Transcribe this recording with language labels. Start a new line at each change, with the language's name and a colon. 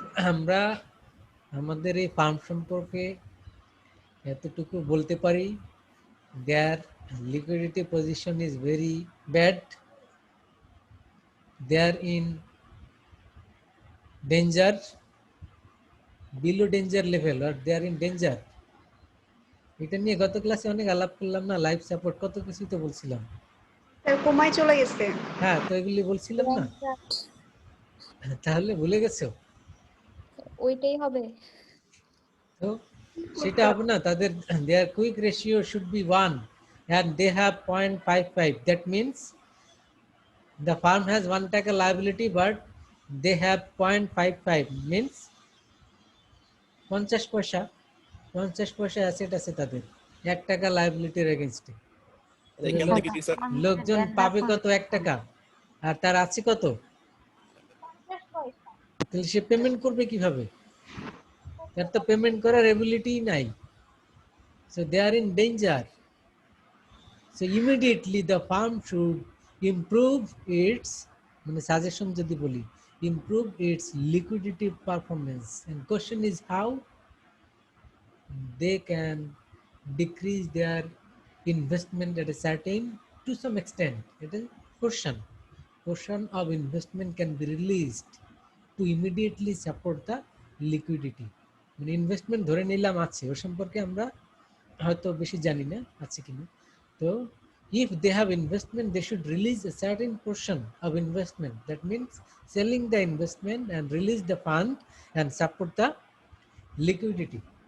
Bangla: আমরা আমাদের এই ফার্ম সম্পর্কে এতটুকু বলতে পারি,
English: their liquidity position is very bad, they are in danger, below danger level, or they are in danger।
Bangla: এটা নিয়ে গত ক্লাসে অনেক আলাপ করলাম না, লাইফ সাপোর্ট কত কিছুই তো বলছিলাম। স্যার কোমায় চলে গেছে। হ্যাঁ, তো এগুলি বলছিলাম না, তাহলে ভুলে গেছো? ওইটাই হবে। তো সেটা হবে না, তাদের
English: their quick ratio should be 1 and they have 0.55, that means the farm has 1 taka liability but they have 0.55, means 50 paisa, 50 paisa
Bangla: অ্যাসেট আছে তাদের 1 টাকা লায়াবিলিটির এগেইনস্টে। এখান থেকে কি স্যার? লোকজন পাবে কত? 1 টাকা, আর তার আছে কত? তাহলে সে পেমেন্ট করবে কিভাবে? তার তো পেমেন্ট করার এবিলিটি নাই।
English: So they are in danger. So immediately the firm should improve its,
Bangla: মানে সাজেশন যদি বলি,
English: Improve its liquidity performance. And question is how they can decrease their investment at a certain, to some extent, it is portion of investment can be released to immediately support the liquidity।
Bangla: মানে investment ধরে নিলাম আছে, ওর সম্পর্কে আমরা হয়তো বেশি জানি না আছে কিনা।
English: তো if they have investment they should release a certain portion of investment, that means selling the investment and release the fund and support the liquidity।